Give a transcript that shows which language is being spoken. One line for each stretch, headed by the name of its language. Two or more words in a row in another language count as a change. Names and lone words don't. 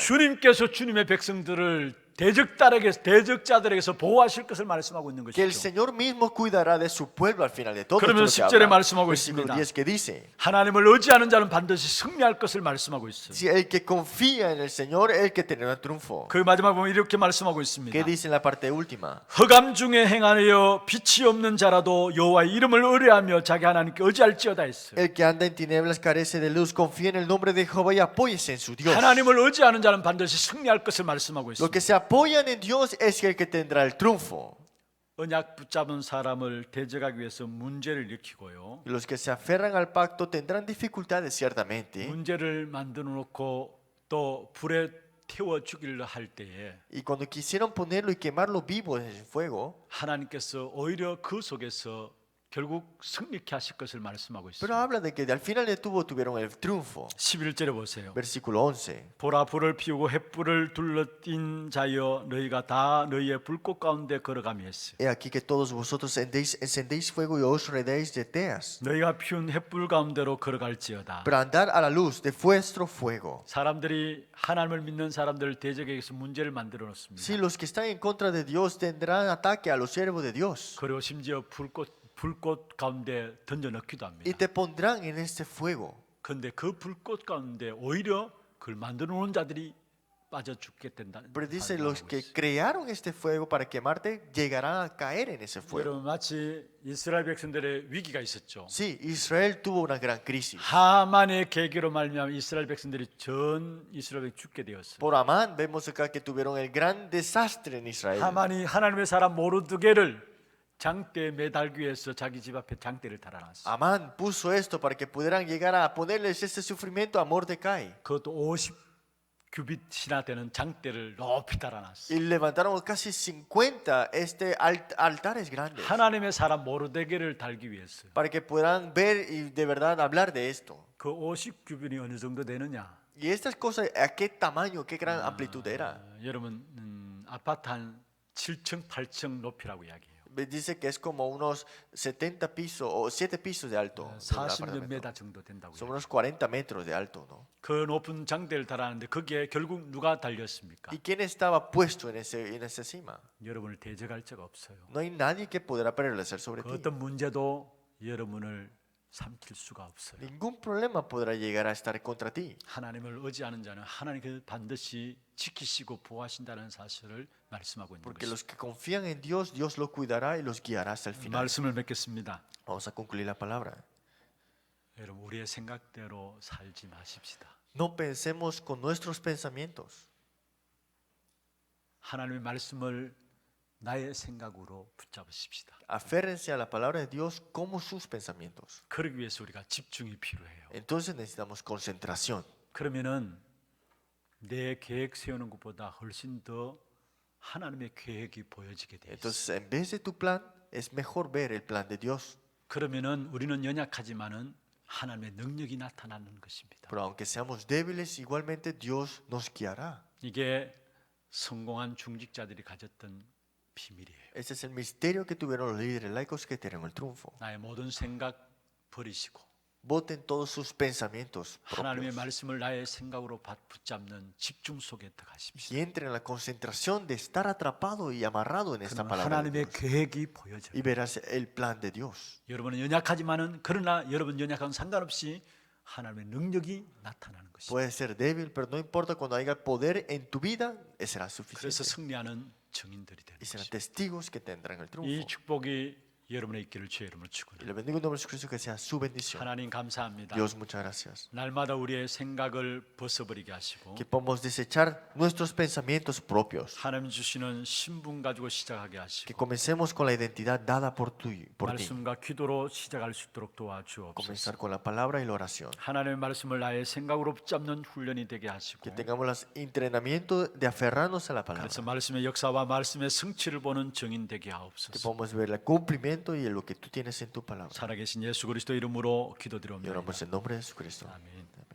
Korean: 주님께서 주님의 백성들을 대적자들에게서 보호하실 것을 말씀하고 있는
Spanish: Que el
Korean: 것이죠.
Spanish: Señor mismo cuidará de su pueblo al final de todo.
Korean: 그러면
Spanish: esto lo que
Korean: 10절에
Spanish: habla.
Korean: 말씀하고
Spanish: Versículo
Korean: 있습니다.
Spanish: 10 que dice,
Korean: 하나님을 의지하는 자는 반드시 승리할 것을 말씀하고 있어요.
Spanish: si el que confía en el Señor, el que tendrá triunfo.
Korean: 그 마지막 보면 이렇게 말씀하고 있습니다.
Spanish: ¿Qué dice en la parte última?
Korean: 흑암 중에 행하여 빛이 없는 자라도 여호와의 이름을 의뢰하며 자기 하나님께 의지할지어다 했어요.
Spanish: El que anda en tinieblas carece de luz, confía en el nombre de Jehová y apóyese en su Dios.
Korean: 하나님을 의지하는 자는 반드시 승리할 것을 말씀하고
Spanish: Los que
Korean: 있습니다.
Spanish: se apoyan en Dios es el que tendrá el triunfo.
Korean: 언약 붙잡은 사람을 대적하기 위해서 문제를 일으키고요.
Spanish: Y los que se aferran al pacto tendrán dificultades ciertamente.
Korean: 문제를 만들어 놓고 또 불에 태워 죽이려 할 때에
Spanish: Y cuando quisieron ponerlo y quemarlo vivo en el fuego,
Korean: 하나님께서 오히려 그 속에서 결국 승리케 하실 것을 말씀하고
Spanish: pero
Korean: 있습니다.
Spanish: habla de que al final de tuvo tuvieron el triunfo.
Korean: 11절에 보세요.
Spanish: Versículo 11.
Korean: 보라 불을 피우고 횃불을 둘러띈 자여 너희가 다 너희의 불꽃 가운데 걸어가며 했어요.
Spanish: He aquí que todos vosotros encendéis fuego y os rodeáis de teas.
Korean: 너희가 피운 횃불 가운데로 걸어갈지어다.
Spanish: Pero andad a la luz de vuestro fuego.
Korean: 사람들이 하나님을 믿는 사람들을 대적에게서 문제를 만들어 놓습니다.
Spanish: Si los que están en contra de Dios tendrán ataque a los siervos de Dios.
Korean: 그리고 심지어 불꽃 가운데 던져 넣기도
Spanish: Y
Korean: 합니다.
Spanish: te pondrán en este fuego.
Korean: 그런데 그 불꽃 가운데 오히려 그걸 만들어 놓은 자들이 빠져 죽게 된다는
Spanish: Pero dice,
Korean: 말을
Spanish: los
Korean: 하고
Spanish: que
Korean: 있어요.
Spanish: crearon este fuego para quemarte llegarán a caer en ese fuego.
Korean: 여러분 마치 이스라엘 백성들의 위기가 있었죠.
Spanish: Sí, Israel tuvo una gran crisis.
Korean: 하만의 계기로 말미암아 이스라엘 백성들이 전 이스라엘이 죽게 되었어요.
Spanish: Por Amán vemos acá que tuvieron el gran desastre en Israel.
Korean: 하만이 하나님의 사람 모르드게를 장대에 매달기 위해서 자기 집 앞에 장대를 달아놨어요.
Spanish: Amán puso esto para que pudieran llegar a ponerles este sufrimiento a Mordecai.
Korean: 그것도 50규빗이나 되는 장대를 높이 달아놨어요.
Spanish: Y levantaron casi 50 altares grandes
Korean: 하나님의 사람 모르드게를 달기 위해서요.
Spanish: para que puedan ver y de verdad hablar de esto.
Korean: 그 50규빗이 어느 정도 되느냐?
Spanish: Y estas cosas, ¿a qué tamaño, qué gran amplitud era?
Korean: 여러분 아파트 한 7층, 8층 높이라고 이야기해요.
Spanish: Dice que es como unos 70 pisos o 7 pisos de alto. de un
Korean: 40몇
Spanish: apartamento.
Korean: 메다 정도 된다고
Spanish: Son
Korean: 해요.
Spanish: unos 40 metros de alto, ¿no?
Korean: 그 높은 장대를 달았는데 거기에 결국 누가 달렸습니까?
Spanish: ¿Y quién estaba puesto en esa cima?
Korean: 여러분을 대적할 자가 없어요.
Spanish: No hay nadie que podrá prevalecer sobre
Korean: 그
Spanish: ti.
Korean: 어떤 문제도 여러분을 삼킬 수가 없어요.
Spanish: Ningún problema podrá llegar a estar contra ti.
Korean: 하나님을 의지하는 자는 하나님께서 반드시 지키시고 보호하신다는 사실을 말씀하고 있는
Spanish: Porque
Korean: 것입니다.
Spanish: los que confían en Dios, Dios los cuidará y los guiará hasta el final.
Korean: 말씀을 맺겠습니다.
Spanish: Vamos a concluir la palabra.
Korean: 여러분 우리의 생각대로 살지 마십시다.
Spanish: No pensemos con nuestros pensamientos.
Korean: 하나님의 말씀을 나의 생각으로 붙잡으십시다.
Spanish: Aférrense a la palabra de Dios como sus pensamientos.
Korean: 그러기 위해서 우리가 집중이 필요해요.
Spanish: Entonces necesitamos concentración.
Korean: 그러면은 내 계획 세우는 것보다 훨씬 더 하나님의 계획이 보여지게 돼 있어요.
Spanish: Entonces, en vez de tu plan, es mejor ver el plan de Dios.
Korean: 그러면은 우리는 연약하지만은 하나님의 능력이 나타나는 것입니다.
Spanish: Pero aunque seamos débiles, igualmente Dios nos guiará.
Korean: 이게 성공한 중직자들이 가졌던 비밀이에요.
Spanish: Ese es el misterio que tuvieron los líderes laicos que tienen el triunfo.
Korean: 나의 모든 생각 버리시고
Spanish: boten todos sus pensamientos
Korean: 하나님의
Spanish: propios
Korean: 말씀을 나의 생각으로 붙잡는 집중 속에 들어가십시오.
Spanish: y entren en la concentración de estar atrapado y amarrado en esta
Korean: 그러면
Spanish: palabra de
Korean: 하나님의
Spanish: Dios.
Korean: 계획이 보여져요.
Spanish: Y verás el plan de Dios.
Korean: 여러분은 연약하지만은 그러나 여러분 연약한 상관없이 하나님의 능력이 나타나는 것입니다.
Spanish: Puedes ser débil, pero no importa, cuando haya poder en tu vida, será
Korean: 그래서
Spanish: suficiente.
Korean: 승리하는 증인들이 되는
Spanish: Y serán
Korean: 것입니다.
Spanish: testigos que tendrán el
Korean: 이
Spanish: triunfo.
Korean: 축복이 여러분의 있기를 주의 이름으로
Spanish: Y
Korean: 축원합니다.
Spanish: le bendigo en nombre de Jesucristo, que sea su bendición.
Korean: 하나님 감사합니다.
Spanish: Dios, muchas gracias.
Korean: 날마다 우리의 생각을 벗어버리게 하시고
Spanish: Que podamos desechar nuestros pensamientos propios.
Korean: 하나님 주시는 신분 가지고 시작하게
Spanish: Que
Korean: 하시고
Spanish: comencemos con la identidad dada por ti.
Korean: 말씀과 기도로 시작할 수 있도록 도와주옵소서.
Spanish: Comenzar con la palabra y la oración.
Korean: 하나님의 말씀을 나의 생각으로 붙잡는 훈련이 되게 하시고
Spanish: Que tengamos el entrenamiento de aferrarnos a la palabra.
Korean: 그래서 말씀의 역사와 말씀의 성취를 보는 증인 되게
Spanish: Que
Korean: 하옵소서.
Spanish: podamos ver el cumplimiento y lo que tú tienes en tu palabra.
Korean: 살아계신 예수 그리스도 이름으로
Spanish: Y
Korean: 기도드립니다.
Spanish: oramos en nombre de Jesucristo.
Korean: 아멘.